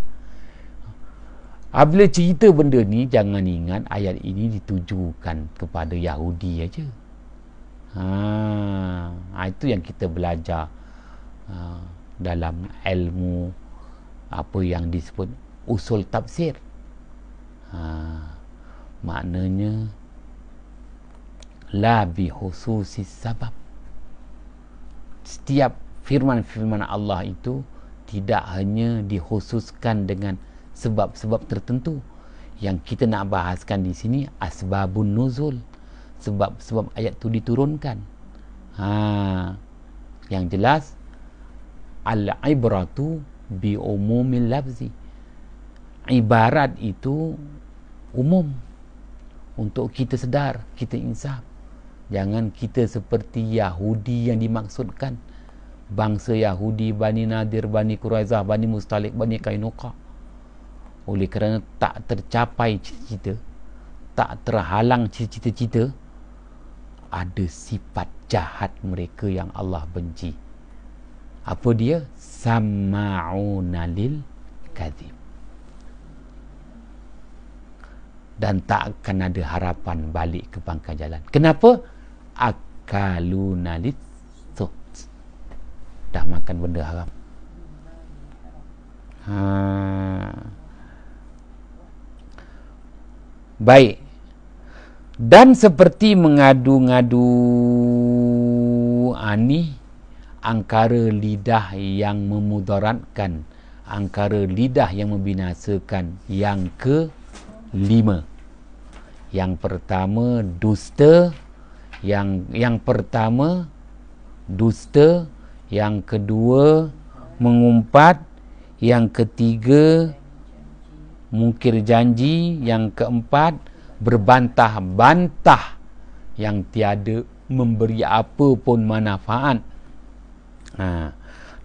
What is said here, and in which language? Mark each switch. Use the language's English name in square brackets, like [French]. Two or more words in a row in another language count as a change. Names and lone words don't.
[Malay] Apabila cerita benda ni, jangan ingat ayat ini ditujukan kepada Yahudi aja. Itu yang kita belajar dalam ilmu apa yang disebut usul tafsir. Maknanya [Arabic] لا بخصوص السبب. [Malay] Setiap firman-firman Allah itu tidak hanya dikhususkan dengan sebab-sebab tertentu. Yang kita nak bahaskan di sini [Arabic] أسباب النزول, [Malay] sebab-sebab ayat itu diturunkan. Yang jelas [Arabic] العبرة بعموم اللفظ. [Malay] Ibarat itu umum, untuk kita sedar, kita insaf. Jangan kita seperti Yahudi yang dimaksudkan, bangsa Yahudi Bani Nadir, Bani Quraizah, Bani Mustalik, Bani Kainuqa. Oleh kerana tak tercapai cita-cita, tak terhalang cita-cita, ada sifat jahat mereka yang Allah benci. Apa dia? [Arabic] سماعون للكذب. [Malay] Dan tak akan ada harapan balik ke pangkal jalan. Kenapa? [Arabic] أكالون للسحت. [Malay] Dah makan benda haram. Baik. Dan seperti mengadu-ngadu ani angkara lidah yang memudaratkan, angkara lidah yang membinasakan. Yang kelima, yang pertama dusta, yang pertama dusta, yang kedua mengumpat, yang ketiga mungkir janji, yang keempat berbantah-bantah yang tiada memberi apa pun manfaat.